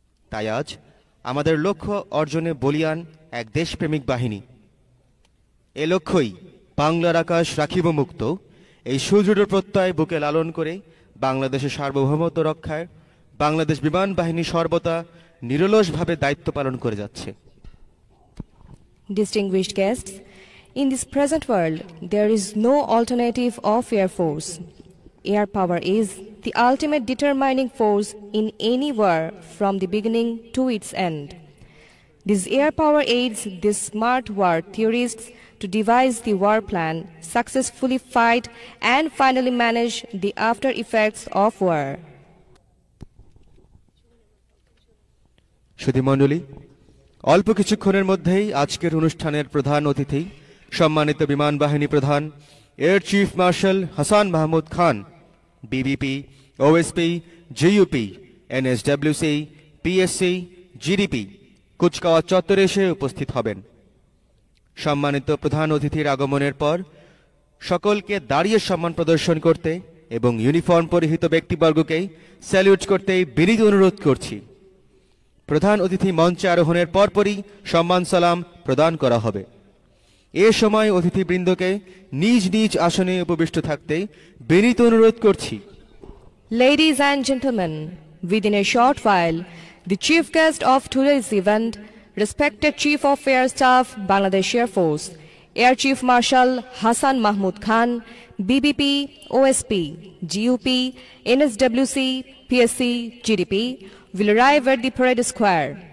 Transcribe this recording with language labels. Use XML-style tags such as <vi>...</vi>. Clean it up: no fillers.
<bn>তাই আজ আমাদের লক্ষ্য অর্জনে বলীয়ান এক দেশপ্রেমিক বাহিনী। এ লক্ষ্যই বাংলার আকাশ রাখিব মুক্ত, এই সুদৃঢ় প্রত্যয় বুকে লালন করে বাংলাদেশের সার্বভৌমত্ব রক্ষায় বাংলাদেশ বিমান বাহিনী সর্বদা নিরলসভাবে দায়িত্ব পালন করে যাচ্ছে।</bn> <en>Distinguished guests, in this present world, there is no alternative of Air Force. Air power is the ultimate determining force in any war from the beginning to its end. This air power aids these smart war theorists to devise the war plan, successfully fight and finally manage the after effects of war.</en> <bn>সুধীমণ্ডলী, অল্প কিছুক্ষণের মধ্যেই আজকের অনুষ্ঠানের প্রধান অতিথি সম্মানিত বিমান বাহিনী প্রধান air chief marshal Hasan Mahmud খান, বিবিপি, ওএসপি, জিইউপি, এনএসডব্লিউসি, পিএসসি, জিডিপি কুচকাওয়াজ চত্বরে এসে উপস্থিত হবেন। সম্মানিত প্রধান অতিথির আগমনের পর সকলকে দাঁড়িয়ে সম্মান প্রদর্শন করতে এবং ইউনিফর্ম পরিহিত ব্যক্তিবর্গকে স্যালিউট করতে বিনীত অনুরোধ করছি। প্রধান অতিথি মঞ্চে আরোহণের পরপরই সম্মান সালাম প্রদান করা হবে। এ সময় অতিথিবৃন্দকে নিজ নিজ আসনে উপবিষ্ট থাকতে বিনীত অনুরোধ করছি।</bn> <en>Ladies and gentlemen, within a short while, the chief guest of today's event, respected Chief of Air Staff, Bangladesh Air Force, Air Chief Marshal Hasan Mahmud Khan, BBP, OSP, GUP, NSWC, PSC, GDP, will arrive at the parade square.</en>